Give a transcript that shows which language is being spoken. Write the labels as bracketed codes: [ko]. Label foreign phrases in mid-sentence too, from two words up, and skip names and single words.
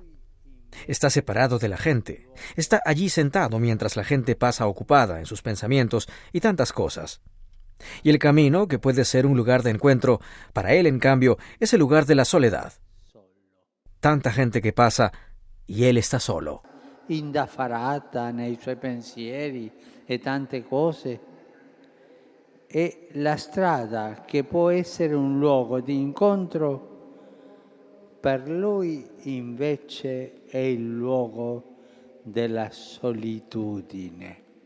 [es] Está separado de la gente, está allí sentado mientras la gente pasa ocupada en sus pensamientos y tantas cosas. Y el camino, que puede ser un lugar de encuentro, para él, en cambio, es el lugar de la soledad. Tanta gente que pasa y él está solo. [it] Indaffarata nei suoi pensieri e tante cose. E la strada, che può essere un luogo di incontro, per lui invece è il luogo della solitudine.